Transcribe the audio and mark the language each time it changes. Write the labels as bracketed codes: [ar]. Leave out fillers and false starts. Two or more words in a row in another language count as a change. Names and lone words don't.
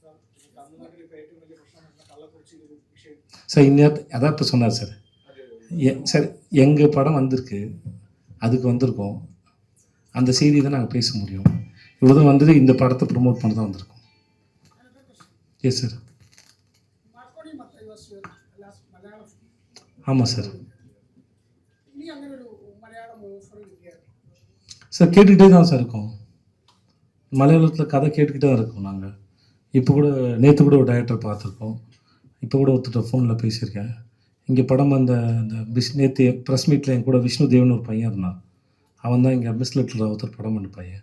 [ta] சார் இன்னும் அதான் இப்போ சொன்னார் சார். சார் எங்கள் படம் வந்திருக்கு, அதுக்கு வந்திருக்கோம், அந்த செய்தி தான் நாங்கள் பேச முடியும். இவ்வளோதான் வந்தது, இந்த படத்தை ப்ரொமோட் பண்ண தான் வந்திருக்கோம். எஸ் சார். [en] Marconi Mathai was your last Malayalam film. [ta] ஆமாம் சார். [ml] ഇനി അങ്ങനെ ഒരു മലയാളം ഓഫർ കിട്ടിയായിരുന്നു. [ta] சார் கேட்டுக்கிட்டே தான் சார் இருக்கோம். மலையாளத்தில் கதை கேட்டுக்கிட்டே தான் இருக்கோம் நாங்கள். இப்போ கூட நேற்று கூட ஒரு டைரக்டர் பார்த்துருக்கோம். இப்போ கூட ஒருத்தர் ஃபோனில் பேசியிருக்கேன். இங்கே படம் அந்த நேற்று ப்ரெஸ் மீட்டில் என் கூட விஷ்ணு தேவன் ஒரு பையன் இருந்தான். அவன் தான் இங்கே மிஸ் லிட்டில் ஒருத்தர் படம் பண்ண பையன்.